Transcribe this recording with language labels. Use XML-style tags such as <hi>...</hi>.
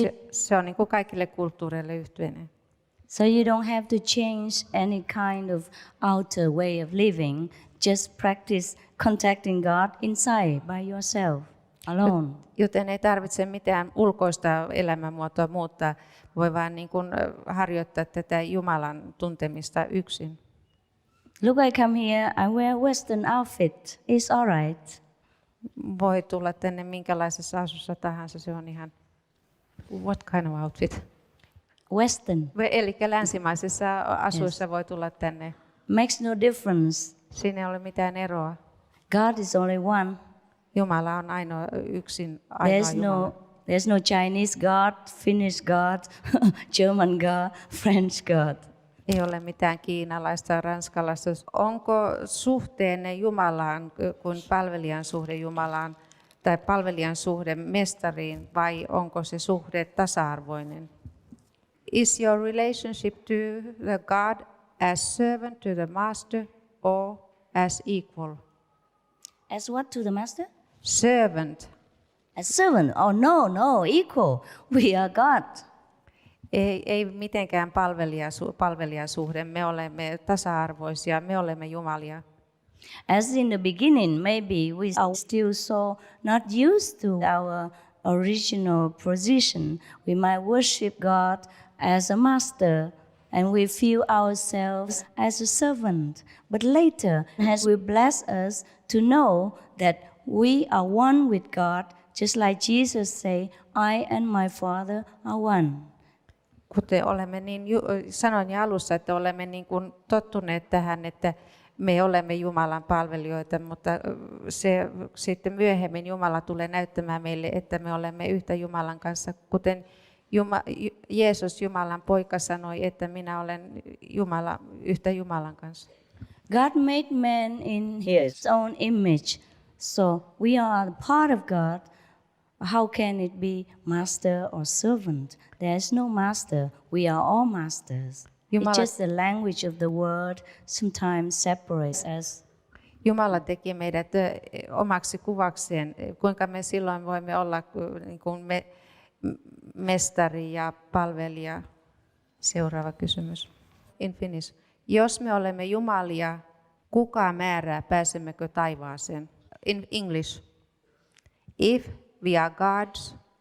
<fi>Se on niin kuin kaikille kulttuureille yhteinen.</fi> <en>So you don't have to change any kind of outer way of living. Just practice contacting God inside by yourself, alone.</en> <fi>Joten ei tarvitse mitään ulkoista elämänmuotoa muuttaa. Voi vaan niin kuin harjoittaa tätä Jumalan tuntemista yksin.</fi> <en>Look, I come here, I wear western outfit. It's all right.</en> <fi>Voi tulla tänne minkälaisessa asussa tahansa, se on ihan</fi> <en>what kind of outfit? Western.</en> <fi>Eli länsimaisissa asuissa voi tulla tänne.</fi> <en>Makes no difference.</en> <fi>Siinä ei ole mitään eroa.</fi> <en>God is only one.</en> <fi>Jumala on ainoa Jumala.</fi> <en>There's no Chinese God, Finnish God, German God, French God.</en> <fi>Ei ole mitään kiinalaista, ranskalaista. Onko suhteenne Jumalaan kuin palvelijan suhde Jumalaan tai palvelijan suhde mestariin vai onko se suhde tasa-arvoinen?</fi> <en>Is your relationship to the God as servant to the master or as equal? As what to the master? Servant. As servant? Oh no, equal. We are God.</en> <fi>Ei mitenkään palvelijasuhde. Me olemme tasa-arvoisia, me olemme Jumalia.</fi> <en>As in the beginning, maybe we are still so not used to our original position. We might worship God as a master and we feel ourselves as a servant. But later, as we bless us to know that we are one with God, just like Jesus say, I and my Father are one.</en> <fi>Kuten olemme sanoin jo alussa, että olemme niin kuin tottuneet tähän, että me olemme Jumalan palvelijoita, mutta se sitten myöhemmin Jumala tulee näyttämään meille, että me olemme yhtä Jumalan kanssa, kuten Jeesus, Jumalan poika, sanoi, että minä olen yhtä Jumalan kanssa.</fi> <en>God made man in his own image, so we are part of God. How can it be master or servant? There is no master. We are all masters. It's just the language of the word sometimes separates us.</en> <fi>Jumala teki meidät omaksi kuvakseen. Kuinka me silloin voimme olla niin kuin mestari ja palvelija? Seuraava kysymys.</fi> <en>In Finnish.</en> <fi>Jos me olemme Jumalia, kuka määrää, pääsemmekö taivaaseen?</fi> <en>In English. If we are gods,</en>